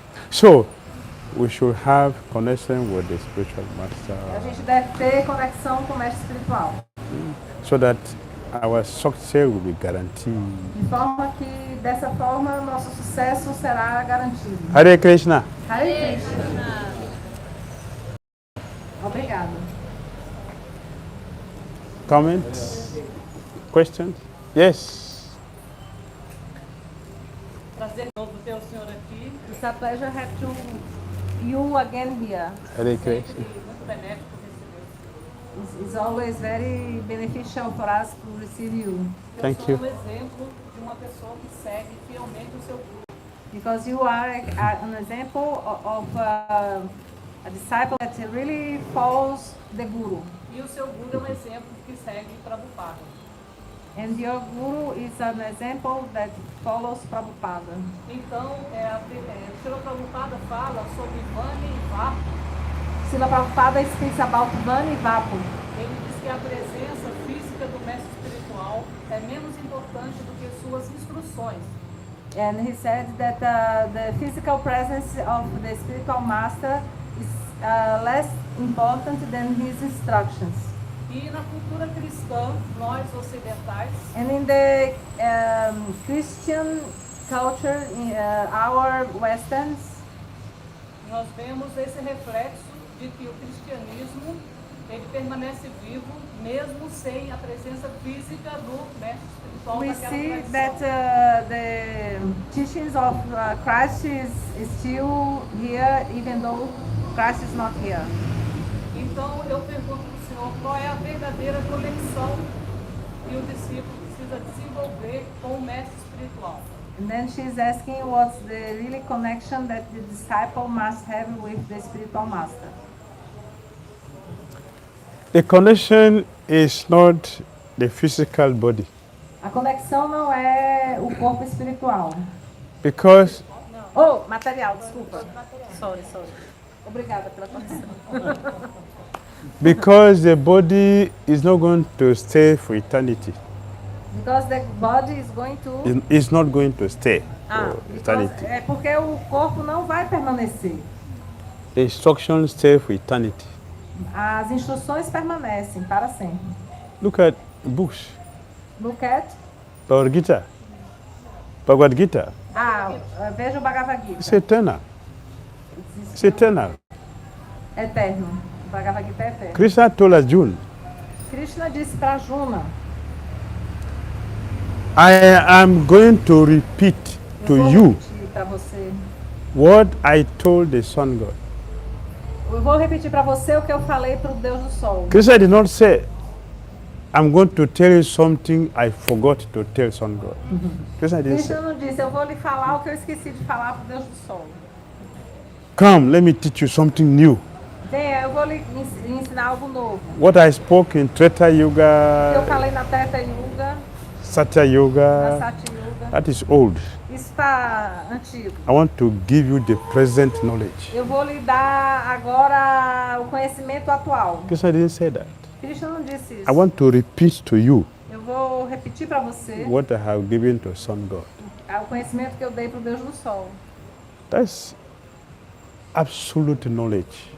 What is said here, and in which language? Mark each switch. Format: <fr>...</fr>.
<en>So, we should have connection with the spiritual master</en> <pt>A gente deve ter conexão com o mestre espiritual,</pt> <en>so that our success will be guaranteed.</en> <pt>de forma que, dessa forma, nosso sucesso será garantido. Hare Krishna. Hare Krishna. Obrigada.</pt> <en>Comments? Questions? Yes.</en> <pt>Prazer de novo ter o senhor aqui.</pt> <en>It's a pleasure to have you again here. Hare Krishna.</en> <pt>Muito benéfico receber.</pt> <en>It's always very beneficial for us to receive you. Thank</en> <pt>Eu sou</pt> <en>you.</en> <pt>um exemplo de uma pessoa que segue fielmente o seu guru.</pt> <en>Because you are an example of a disciple that really follows the Guru.</en> <pt>E o seu guru é um exemplo que segue Prabhupada.</pt> <en>And your Guru is an example that follows Prabhupada.</en> <pt>Então, Srila Prabhupada fala sobre Vani e Vapo.</pt> <en>Srila Prabhupada speaks about Vani e Vapu.</en> <pt>Ele diz que a presença física do mestre espiritual é menos importante do que suas instruções.</pt> <en>And he said that the physical presence of the spiritual master is less important than his instructions.</en> <pt>E na cultura cristã, nós ocidentais,</pt> <en>And in the Christian culture, our Westerns,</en> <pt>nós vemos esse reflexo de que o cristianismo ele permanece vivo mesmo sem a presença física do mestre espiritual</pt> <en>we</en> <pt>daquela</pt> <en>see</en> <pt>tradição.</pt> <en>that the teachings of Christ is still here, even though Christ is not here.</en> <pt>Então eu pergunto para o senhor qual é a verdadeira conexão que o discípulo precisa desenvolver com o mestre espiritual.</pt> <en>And then she's asking what's the really connection that the disciple must have with the spiritual master. The connection is not the physical body.</en> <pt>A conexão não é o corpo espiritual.</pt> <en>Because</en> <pt>Material, desculpa.</pt> <en>Sorry.</en> <pt>Obrigada pela correção.</pt> <en>because the body is not going to stay for eternity. Because the body is going to... It's not going to stay for eternity.</en> <pt>É porque o corpo não vai permanecer.</pt> <en>The instructions stay for eternity.</en> <pt>As instruções permanecem para sempre.</pt> <en>Look at books. Look at... Bhagavad Gita. Bhagavad Gita.</en> <pt>Veja o Bhagavad Gita.</pt> <en>It's eternal. It's eternal.</en> <pt>Eterno. O Bhagavad Gita é eterno.</pt> <en>Krishna told Arjuna,</en> <pt>Krishna disse para Arjuna,</pt> <en>I am going to repeat to you</en> <pt>repetir para você.</pt> <en>what I told the sun god.</en> <pt>Eu vou repetir para você o que eu falei para o Deus do Sol.</pt> <en>Krishna did not say, I'm going to tell you something I forgot to tell sun god. Krishna didn't say,</en> <pt>Krishna não disse, eu vou lhe falar o que eu esqueci de falar para o Deus do Sol.</pt> <en>come, let me teach you something new.</en> <pt>Venha, eu vou lhe ensinar algo novo.</pt> <en>What I spoke in Treta</en> <pt>O que eu</pt> <en>Yuga,</en> <pt>falei na Treta Yuga,</pt> <en>Satya</en> <pt>na</pt> <en>Yuga,</en> <pt>Sati Yuga,</pt> <en>that is old.</en> <pt>isso está antigo.</pt> <en>I want to give you the present knowledge.</en> <pt>Eu vou lhe dar agora o conhecimento atual.</pt> <en>Krishna didn't say that.</en> <pt>Krishna não disse isso.</pt> <en>I want to repeat to you</en> <pt>Eu vou repetir para você</pt> <en>what I have given to sun god.</en> <pt>o conhecimento que eu dei para o Deus do Sol.</pt> <en>That's absolute knowledge.</en>